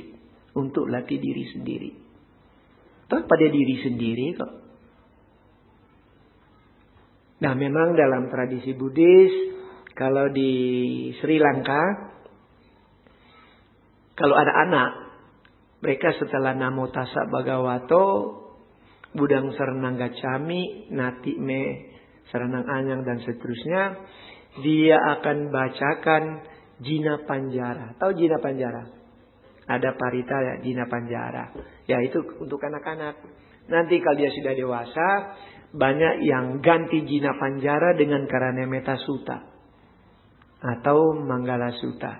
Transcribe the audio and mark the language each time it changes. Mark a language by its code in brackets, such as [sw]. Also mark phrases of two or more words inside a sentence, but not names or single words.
[id] Untuk latih diri sendiri. Pada diri sendiri kok. Nah memang dalam tradisi Buddhis. Kalau di Sri Lanka. Kalau ada anak, mereka setelah [pi] Namo Tassa Bhagavato, Budang Saranang Gacchami, Nati Me Saranang Anyang [id] dan seterusnya, dia akan bacakan Jina Panjara. Tahu Jina Panjara? Ada parita ya, Jina Panjara. Ya itu untuk anak-anak. Nanti kalau dia sudah dewasa, banyak yang ganti Jina Panjara dengan Karanemetta Sutta atau Manggala Sutta.